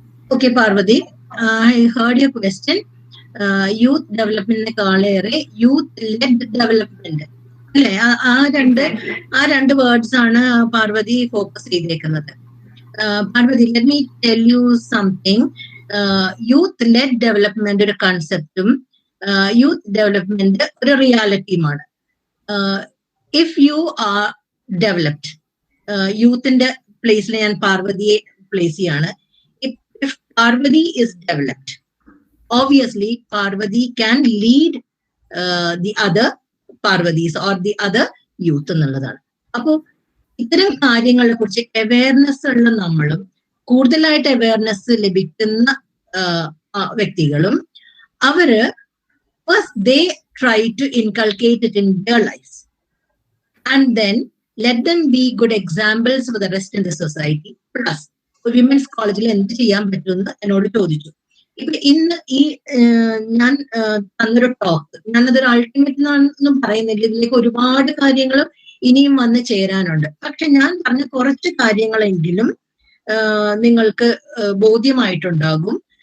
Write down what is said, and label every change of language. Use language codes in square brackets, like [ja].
[en] Okay, Parvati, I heard your question. [ml] Youth ഡെവലപ്മെന്റിനെക്കാളേറെ youth lead development അല്ലെ, ആ രണ്ട് words ആണ് പാർവതി ഫോക്കസ് ചെയ്തേക്കുന്നത്. Parvathi, [en] Let me tell you something. [ml] Youth lead development ഒരു കൺസെപ്റ്റും youth development ഒരു റിയാലിറ്റിയുമാണ്. [en] if you are developed, [ml] യൂത്തിന്റെ പ്ലേസിൽ ഞാൻ പാർവതിയെ പ്ലേസ് ചെയ്യാണ്. [en] If Parvati is developed, obviously Parvati can lead the other Parvatis or the other youth എന്നുള്ളതാണ്. [ml] അപ്പോൾ ഇത്തരം കാര്യങ്ങളെ കുറിച്ച് അവയർനെസ് ഉള്ള നമ്മളും കൂടുതലായിട്ട് അവയർനെസ് ലഭിക്കുന്ന വ്യക്തികളും അവര് [en] first they try to inculcate it in their lives and then let them be good examples for the rest in the society. [ml] Plus women's കോളേജിൽ എന്ത് ചെയ്യാൻ പറ്റുമെന്ന് എന്നോട് ചോദിച്ചു. ഇപ്പൊ ഇന്ന് ഈ ഞാൻ തന്നൊരു ടോക്ക്, ഞാനതൊരു അൾട്ടിമേറ്റ് ഒന്നും പറയുന്നില്ല, ഇതിലേക്ക് ഒരുപാട് കാര്യങ്ങൾ ഇനിയും വന്ന് ചേരാനുണ്ട്. പക്ഷെ ഞാൻ പറഞ്ഞ കുറച്ച് കാര്യങ്ങളെങ്കിലും നിങ്ങൾക്ക് ബോധ്യമായിട്ടുണ്ടാകും.